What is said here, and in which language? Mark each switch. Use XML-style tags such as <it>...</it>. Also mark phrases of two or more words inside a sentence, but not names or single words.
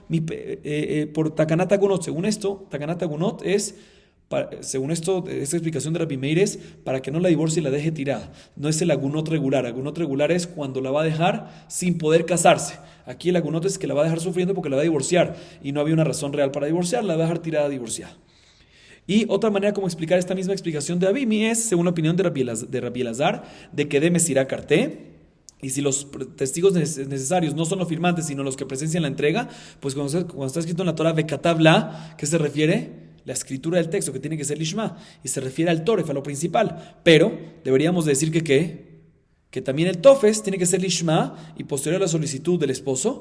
<es>Por</es> <he>Takanat Agunot,</he> <es>según esto,</es> <he>Takanat Agunot</he> <es>es, según esto, esta explicación de Rabbi Meir es para que no la divorcie y la deje tirada. No es el Agunot regular. Agunot regular es cuando la va a dejar sin poder casarse. Aquí el agunot es que la va a dejar sufriendo porque la va a divorciar y no había una razón real para divorciar, la va a dejar tirada divorciada. Y otra manera como explicar esta misma explicación de Abimi es, según la opinión de Rabbi Elazar, de que</es> <arc>de Mesirá Karté.</arc> <es>Y si los testigos necesarios no son los firmantes, sino los que presencian la entrega, pues cuando está escrito en la Torah Vekatabla, ¿qué se refiere? La escritura del texto, que tiene que ser lishma, y se refiere al toref, a lo principal. Pero deberíamos decir que también el tofes tiene que ser lishma y posterior a la solicitud del esposo.</es>